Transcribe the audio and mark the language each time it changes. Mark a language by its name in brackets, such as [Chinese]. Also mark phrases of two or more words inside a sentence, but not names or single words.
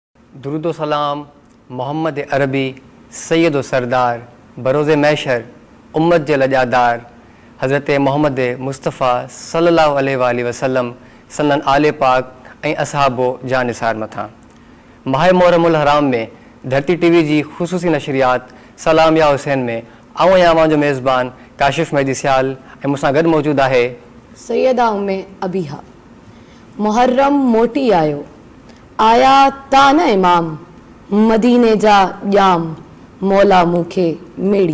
[Urdu] درود و سلام محمد عربی سید و سردار بروز محشر امت کے لجادار [Sindhi] حضرت محمد مصطفیٰ صلی اللہ علیہ وآلہ وسلم سندن آل پاک ऐं असहाबो जा निसार मथां माह मुहर्रमुल हराम में धरती टीवी जी ख़ुसूसी नशरियात सलाम या हुसैन में आऊं आहियां अवां जो मेज़बान काशिफ़ मेहदी सियाल ऐं मूंसां गॾु मौजूदु आहे सैयदा उम्मे अबीहा। मुहर्रम मोटी आयो आया तान इमाम मदीने जा ॼाम मौला मूंखे मेड़ी।